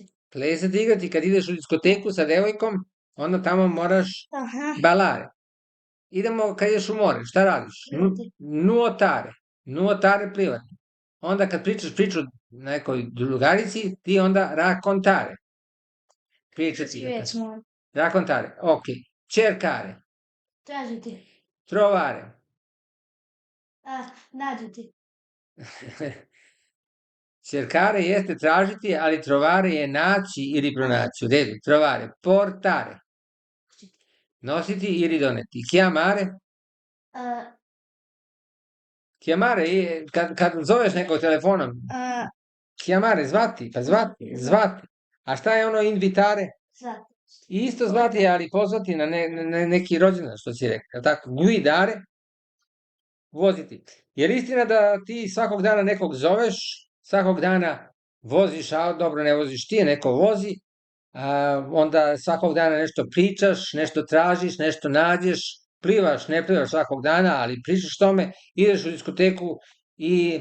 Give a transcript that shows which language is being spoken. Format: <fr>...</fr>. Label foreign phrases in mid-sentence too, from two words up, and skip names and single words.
<sr>Plesati, igrati, kad ideš u diskoteku sa devojkom, onda tamo moraš Aha.</sr> <it>ballare.</it> <sr>Idemo kad ideš u more, šta radiš? Plivati.</sr> <it>Nuotare. Nuotare plivati.</it> <sr>Onda kad pričaš priču nekoj drugarici, ti onda raccontare. Pričati. Riječ moram.</sr> <it>Raccontare, ok. Cercare,</it> <sr>Tražiti.</sr> <it>trovare.</it> <sr>Nađiti. Cercare jeste tražiti, ali trovare je naći ili pronaći. U redu,</sr> <it>trovare. Portare,</it> <sr>nositi ili doneti.</sr> <it>Chiamare,</it> <sr>A, chiamare je kad zoveš nekog telefonom. a, Chiamare, zvati, pa zvati. A šta je ono invitare? zvati. Isto zvati, ali pozvati na neki rođendan, što si rekao. Jel tako? Guidare, voziti. Jer istina da ti svakog dana nekog zoveš, svakog dana voziš, a dobro ne voziš ti, neko vozi, onda svakog dana nešto pričaš, nešto tražiš, nešto nađeš, plivaš, ne plivaš svakog dana, ali pričaš tome, ideš u diskoteku i</sr>